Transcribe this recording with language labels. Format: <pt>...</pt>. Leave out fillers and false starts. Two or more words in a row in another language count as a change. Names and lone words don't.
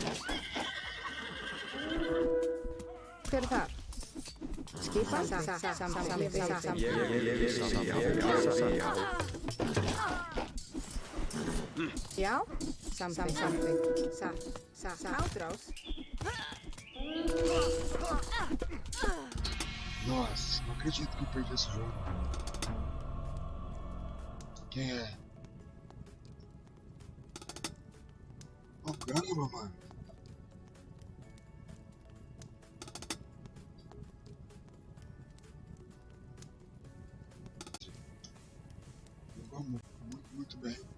<is>Hver er þar? Skipan? Samþykkt. Ég vil. Samþykkt. Já. Samþykkt. Satt. Átrás.</is> <pt>Nossa, não acredito que eu perdi esse jogo. Quem é? Oh, caramba, mano. Jogou muito bem.</pt>